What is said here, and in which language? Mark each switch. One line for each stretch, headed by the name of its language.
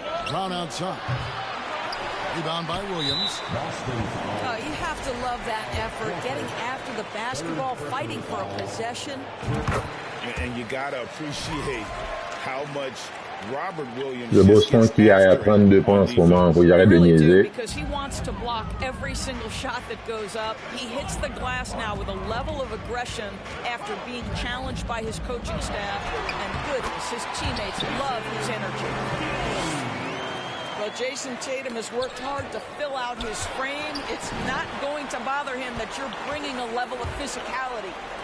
English: Brown outside. Rebound by Williams. You have to love that effort, getting after the basketball, fighting for a possession. And you got to appreciate how much Robert Williams
French: Le Boston qui est à 32 points en ce moment, faut y arrêter de niaiser.
English: Because he wants to block every single shot that goes up. He hits the glass now with a level of aggression after being challenged by his coaching staff. And goodness, his teammates love his energy. Well, Jason Tatum has worked hard to fill out his frame. It's not going to bother him that you're bringing a level of physicality.